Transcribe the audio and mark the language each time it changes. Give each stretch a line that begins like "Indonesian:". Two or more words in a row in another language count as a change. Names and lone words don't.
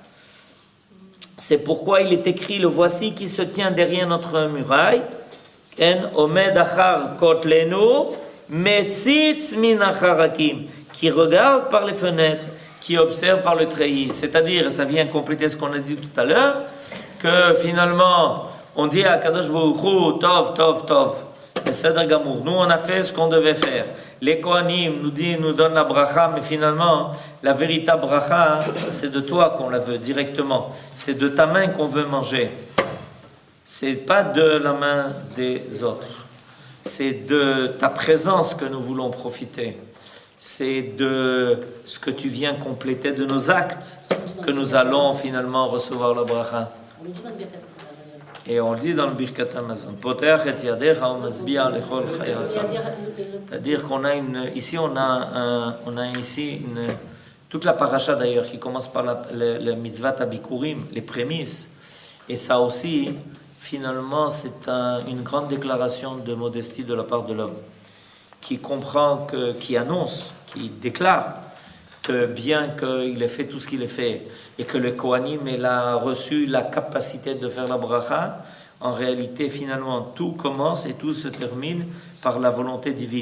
French: C'est pourquoi il est écrit, le voici qui se tient derrière notre muraille.
Hebrew: הנה עומד אחר כתלנו מציץ מן החרכים.
French: Qui regarde par les fenêtres, qui observe par le treillis. C'est-à-dire, ça vient compléter ce qu'on a dit tout à l'heure, que finalement, on dit à
Hebrew: קדוש ברוך הוא, טוב, טוב, טוב.
French: Et Seder Gamour. Nous, on a fait ce qu'on devait faire. Les Kohanim nous donnent la bracha, mais finalement, la véritable bracha, c'est de toi qu'on la veut directement. C'est de ta main qu'on veut manger. C'est pas de la main des autres. C'est de ta présence que nous voulons profiter. C'est de ce que tu viens compléter de nos actes que nous allons finalement recevoir la bracha. On le dit dans le
Hebrew: ברכת המזון.
French: Et on le dit dans le
Hebrew: ברכת המזון. פותח את ידך ומשביע לכל חי רצון.
French: C'est-à-dire qu'on a ici on a toute la paracha d'ailleurs qui commence par la
Hebrew: מצוות ביכורים,
French: les prémices. Et ça aussi, finalement, c'est une grande déclaration de modestie de la part de l'homme, qui comprend, qui annonce, qui déclare que bien qu'il ait fait tout ce qu'il a fait et que le Kohanim a reçu la capacité de faire la bracha, en réalité, finalement, tout commence et tout se termine par la volonté divine.